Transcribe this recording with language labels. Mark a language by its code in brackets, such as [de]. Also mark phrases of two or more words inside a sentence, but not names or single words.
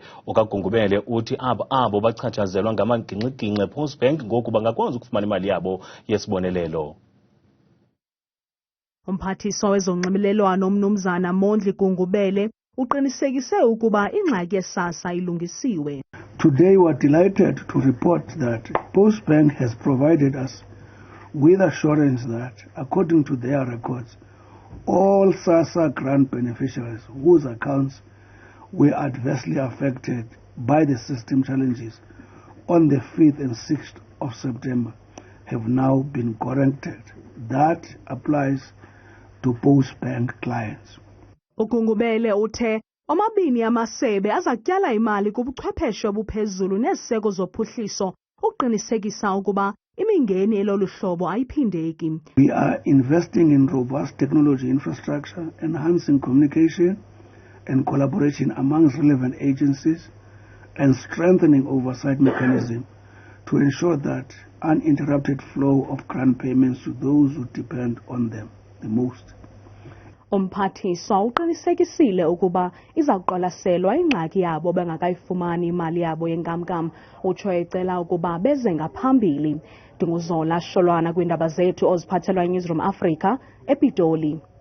[xh] OkaGungubele uthi abo bachatshazelwa ngamagingxigingxi Postbank ngoku bangakwazi ukufumana imali yabo yesibonelelo. Umphathiswa wezonxibelelwano uMnumzana Mondli Gungubele uqinisekise ukuba ingxaki ye-SASSA ilungisiwe. [en] Today we are delighted to report that Postbank has provided us with assurance that, according to their records, all SASSA grant beneficiaries whose accounts were adversely affected by the system challenges on the 5th and 6th of September have now been corrected. That applies to Postbank clients. [xh] Ugungubele uthe omabini amasebe azatyala imali kubuchwepheshe obuphezulu neziseko zophuhliso uqinisekisa ukuba imingeni elolu hlobo ayiphindeki. [en] We are investing in robust technology infrastructure, enhancing communication and collaboration amongst relevant agencies, and strengthening oversight mechanism to ensure that uninterrupted flow of grant payments to those who depend on them the most. [xh] Umphathiswa uqinisekisile ukuba izawuqwalaselwa ingxaki yabo bengakayifumani imali yabo yenkamnkam. Utsho ecela ukuba beze ngaphambili. Ndinguzola Sholwana kwiindaba zethu oziphathelwa iNewsroom Africa ePitoli.